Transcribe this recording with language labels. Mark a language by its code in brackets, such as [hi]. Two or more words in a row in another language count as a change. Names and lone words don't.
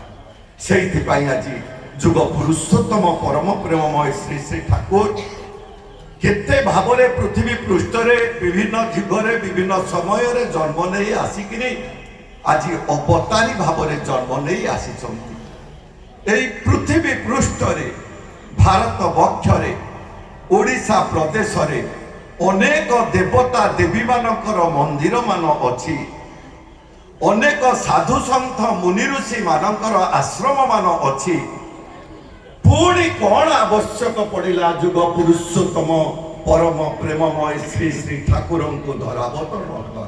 [or] ସେଇଥିପାଇଁ ଆଜି ଯୁଗ ପୁରୁଷୋତ୍ତମ ପରମ ପ୍ରେମମୟ ଶ୍ରୀ ଶ୍ରୀ ଠାକୁର କେତେ ଭାବରେ ପୃଥିବୀ ପୃଷ୍ଠରେ ବିଭିନ୍ନ ଯୁଗରେ ବିଭିନ୍ନ ସମୟରେ ଜନ୍ମ ନେଇ ଆସିକିରି ଆଜି ଅବତାରୀ ଭାବରେ ଜନ୍ମ ନେଇ ଆସିଛନ୍ତି। ଏଇ ପୃଥିବୀ ପୃଷ୍ଠରେ ଭାରତ ବକ୍ଷରେ ଓଡ଼ିଶା ଓଡ଼ିଶା ପ୍ରଦେଶରେ ଅନେକ ଦେବତା ଦେବୀ ମାନଙ୍କର ମନ୍ଦିର ମାନ ଅଛି, ଅନେକ ସାଧୁ ସନ୍ଥ ମୁନି ଋଷି ମାନଙ୍କର ଆଶ୍ରମ ମାନ ଅଛି। ପୁଣି କଣ ଆବଶ୍ୟକ ପଡ଼ିଲା ଯୁଗ ପୁରୁଷୋତ୍ତମ ପରମ ପ୍ରେମମୟ ଶ୍ରୀ ଶ୍ରୀ ଠାକୁରଙ୍କୁ ଧରାବତରଣ କର?